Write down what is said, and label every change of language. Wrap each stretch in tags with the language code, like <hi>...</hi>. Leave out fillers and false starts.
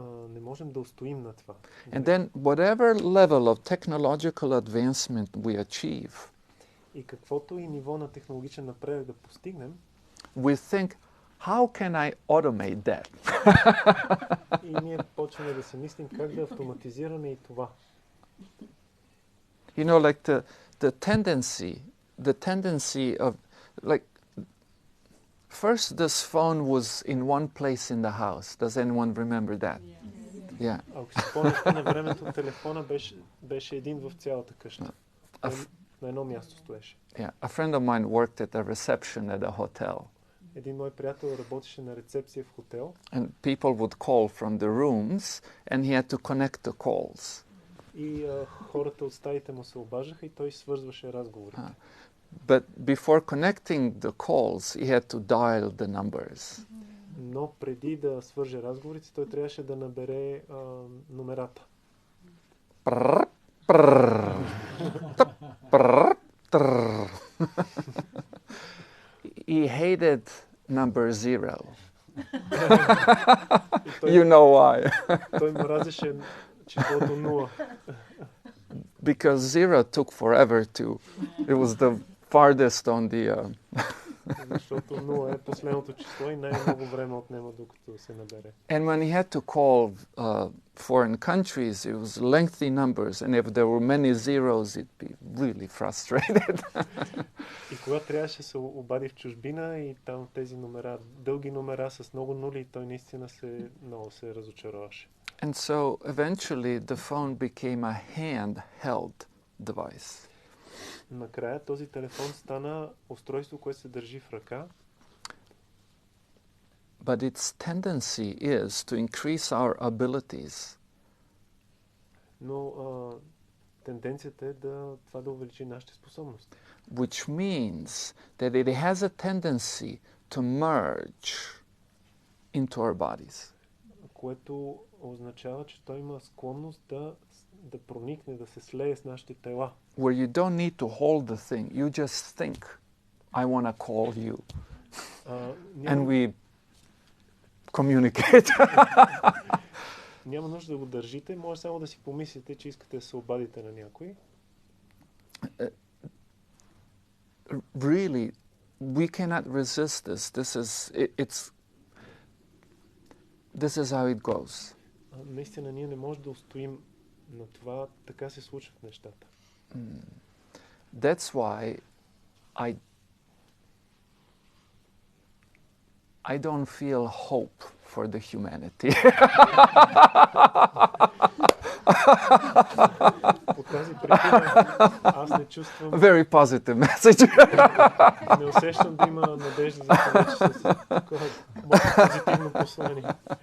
<bg>Не можем да устоим на това.</bg> <en>And then whatever level of technological advancement we achieve,</en> <bg>И каквото и ниво на технологичен напредък да постигнем,</bg> <en>we think, how can I automate that?</en> <bg>и ние почваме да се мислим как да автоматизираме и това.</bg> <en>You know, like the tendency of, like, first this phone was in one place in the house. Does anyone remember that? Yeah.</en> <bg>Ако си спомняте, на времето телефона беше един в цялата къща. На едно място стоеше.</bg> <en>Yeah. A friend of mine worked at a reception at a hotel.</en> <bg>Един мой приятел работеше на рецепция в хотел.</bg> <en>And people would call from the rooms and he had to connect the calls.</en> <bg>И хората от стаите му се обаждаха и той свързваше разговорите.</bg> <en>But before connecting the calls, he had to dial the numbers.</en> <bg>Но преди да свърже разговорите, той трябваше да набере номерата. Prrr, prrr, tup, prrr, trrr.</bg> <en>He hated number 0. You know why?</en> <bg>Той мразеше числото 0.</bg> <en>Because 0 took forever to. It was the farthest on the.</en> <bg>Защото 0 е последното число и най-много време отнема докато се набере.</bg> <en>And when he had to call foreign countries, it was lengthy numbers, and if there were many zeros, it'd be really frustrated.</en> <bg>И когато трябваше да се обади в чужбина и там тези номера, дълги номера с много нули, той наистина много се разочароваше.</bg> <en>And so eventually the phone became a handheld device.</en> <bg>Накрая този телефон стана устройство, което се държи в ръка.</bg> <en>But its tendency is to increase our abilities.</en> <bg>Но тенденцията е това да увеличи нашите способности.</bg> <en>Which means that it has a tendency to merge into our bodies.</en> <bg>Което означава, че той има склонност да проникне, да се слее с нашите тела.</bg> <en>Where you don't need to hold the thing, you just think, I want to call you. And we communicate.</en> <bg>Няма нужда да го държите, може само да си помислите, че искате да се обадите на някой.</bg> <en>Really, we cannot resist this. This is how it goes.</en> <bg>Наистина ние не можем да устоим на това, така се случват нещата.</bg> <en>That's why I don't feel hope for the humanity.</en> <bg>По тази причина аз не чувствам,</bg> <en>Very positive message.</en> <bg>не усещам да има надежда за човечеството. Такова позитивно послание.</bg>